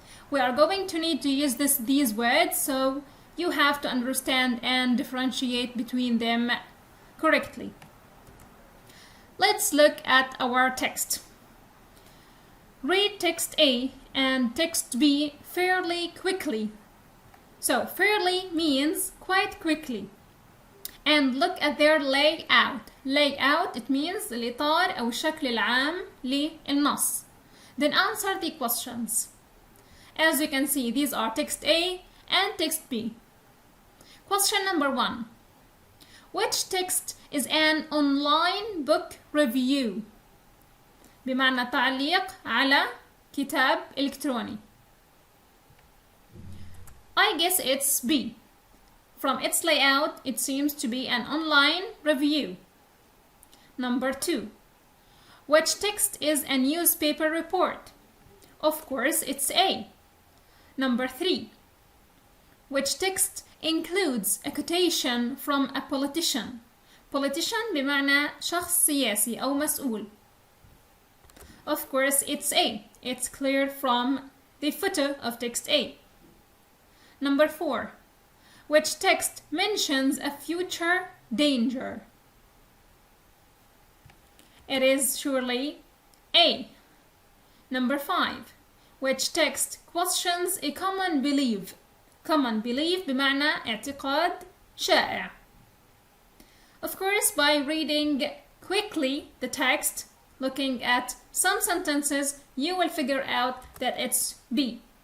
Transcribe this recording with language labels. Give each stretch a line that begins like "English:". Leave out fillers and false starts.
English: We are going to need to use these words, so you have to understand and differentiate between them correctly. Let's look at our text. Read text A and text B fairly quickly. So fairly means quite quickly. And look at their layout. Layout, it means الإطار أو الشكل العام للنص. Then answer the questions. As you can see, these are text A and text B. Question number 1. Which text is an online book review?
Arabic: بمعنى تعليق على كتاب إلكتروني.
English: I guess it's B. From its layout, it seems to be an online review. Number 2. Which text is a newspaper report? Of course, it's A. Number 3. Which text includes a quotation from a politician?
Arabic: Politician بمعنى شخص سياسي أو مسؤول.
English: Of course, it's A. It's clear from the footer of text A. Number 4. Which text mentions a future danger? It is surely A. Number 5. Which text questions a common belief?
Arabic: Common belief بمعنى اعتقاد شائع.
English: Of course, by reading quickly the text, looking at some sentences, you will figure out that it's B.